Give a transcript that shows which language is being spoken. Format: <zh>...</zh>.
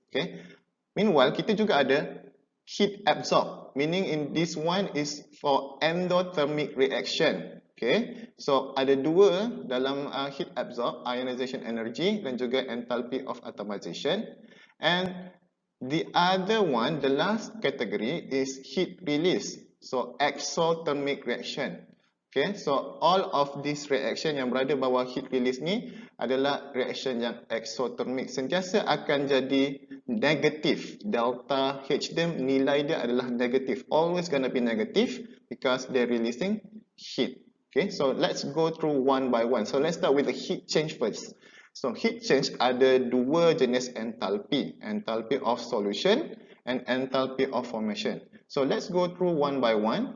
<en>Okay. Meanwhile</en> <ms>kita juga ada</ms> <en>heat absorb, meaning in this one is for endothermic reaction.</en> <ms>Okay, so ada 2 dalam heat absorb, ionization energy dan juga enthalpy of atomization.</ms> <en>And the other one, the last category is heat release, so exothermic reaction. Okay, so all of this reaction</en> <ms>yang berada bawah heat release ni adalah reaction yang exothermic. Sentiasa akan jadi negatif. Delta H dia nilai dia adalah negatif.</ms> <en>Always gonna be negative because they're releasing heat. Okay, so let's go through one by one. So let's start with the heat change first.</en> <ms>So heat change ada 2 jenis enthalpy.</ms> <en>Enthalpy of solution and enthalpy of formation. So let's go through one by one.</en>